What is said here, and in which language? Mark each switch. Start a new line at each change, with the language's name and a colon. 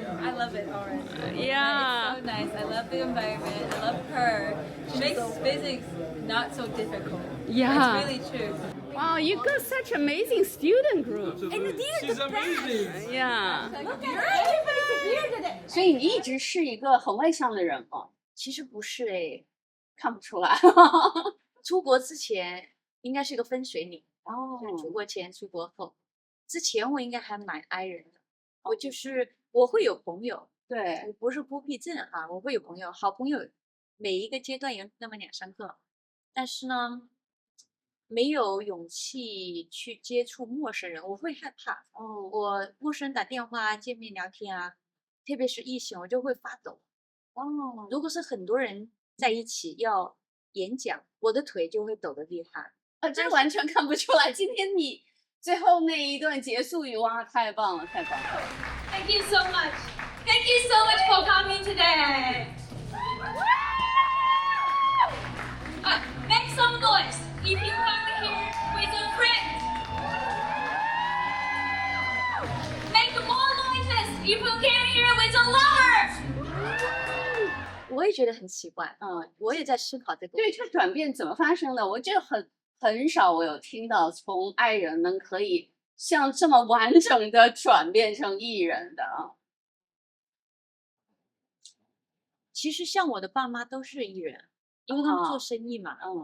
English: I love it already. Yeah. It's so nice. I love the environment. I love her. She makes physics not so difficult. Yeah. It's really true. Wow, you got such amazing student group. She's amazing. Yeah. Look at everybody's here today.
Chinese: 所以你一直是一个很外向的人吗？其实不是哎，看不出来。出国之前应该是个分水岭。哦，出国前、出国后，之前我应该还蛮 i 人的。我会有朋友，对，我不是孤僻症啊，我会有朋友，好朋友，每一个阶段有那么2-3个，但是呢，没有勇气去接触陌生人，我会害怕。哦，我陌生人打电话、见面聊天啊，特别是异性，我就会发抖。哦，如果是很多人在一起要演讲，我的腿就会抖得厉害。这完全看不出来。今天你最后那一段结束语，哇，太棒了，太棒了！
English: Thank you so much. Thank you so much for coming today. Make some noise if you come here with a friend. Make more noises if you came here with a lover.
Chinese: 我也觉得很奇怪，我也在思考这个。对，这转变怎么发生的？我这很少，我有听到从爱人们可以像这么完整的转变成艺人的啊。其实像我的爸妈都是艺人，因为他们做生意嘛。